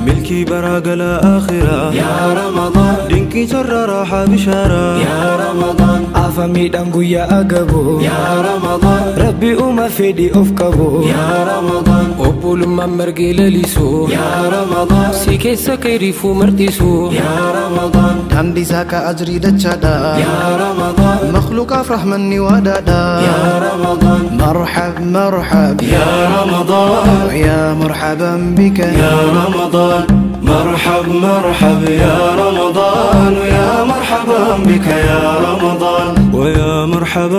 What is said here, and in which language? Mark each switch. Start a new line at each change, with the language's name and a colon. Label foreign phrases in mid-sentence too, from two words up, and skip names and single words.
Oromo: Milkii baraa galaa akhiraa,
Arabic: يا رمضان.
Oromo: Dinqii carraa raaxaa bishaaraa,
Arabic: يا رمضان.
Oromo: Afa miidhaan guyyaa agaboo,
Arabic: يا رمضان.
Oromo: Rabbi uuma fedhi of qabu,
Arabic: يا رمضان.
Oromo: Obbolummaan Gilalisu.
Arabic: يا رمضان.
Oromo: Si keessa kayrifu martisu.
Arabic: يا رمضان.
Oromo: Dambi zaka ajri dachada.
Arabic: يا رمضان.
Oromo: Makhluqaaf rahmanni wadada.
Arabic: يا رمضان مرحب مرحب يا رمضان. يا مرحبا بك يا رمضان مرحب مرحب. يا رمضان. يا مرحبا بك يا رمضان. و يا مرحب